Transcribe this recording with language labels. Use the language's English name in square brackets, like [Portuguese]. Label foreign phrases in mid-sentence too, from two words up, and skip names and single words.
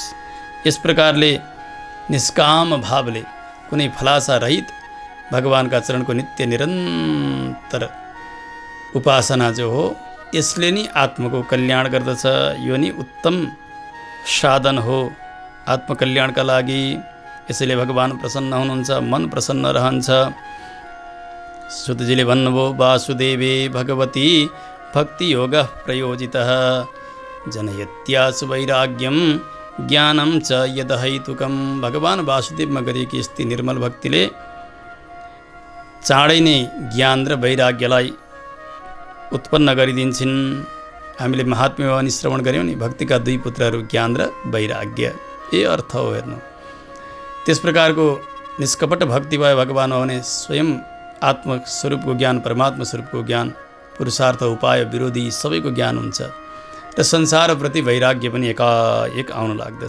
[Nepali] यस प्रकारले निष्काम भावले कुनै फलासा रहित भगवानका चरणको नित्य निरन्तर उपासना जो हो यसले नै आत्माको कल्याण गर्दछ। यो नै उत्तम साधन हो आत्मकल्याणका लागि। यसैले भगवान प्रसन्न हुनुहुन्छ, मन प्रसन्न रहन्छ। सुतजीले भन्नुभयो [Sanskrit] वासुदेवे भगवती भक्ति योग प्रयोजितः जनयत्यासु वैराग्यम ज्ञानम च यदहैतुकम। [Nepali] भगवान वासुदेवमा गरिएकी यस्ती निर्मल भक्तिले चाँडै नै ज्ञान र वैराग्यलाई उत्पन्न गरिदिन्छन्। हामीले महात्म्य भवानी श्रवण गऱ्यौँ नि, भक्तिका दुई पुत्रहरू ज्ञान र वैराग्य, यही अर्थ हो। हेर्नु, त्यस प्रकारको निष्कपट भक्ति भयो भगवान हो भने स्वयं आत्मस्वरूपको ज्ञान, परमात्मा स्वरूपको ज्ञान, पुरुषार्थ उपाय विरोधी सबैको ज्ञान हुन्छ र संसारप्रति वैराग्य पनि एकाएक आउन लाग्दछ।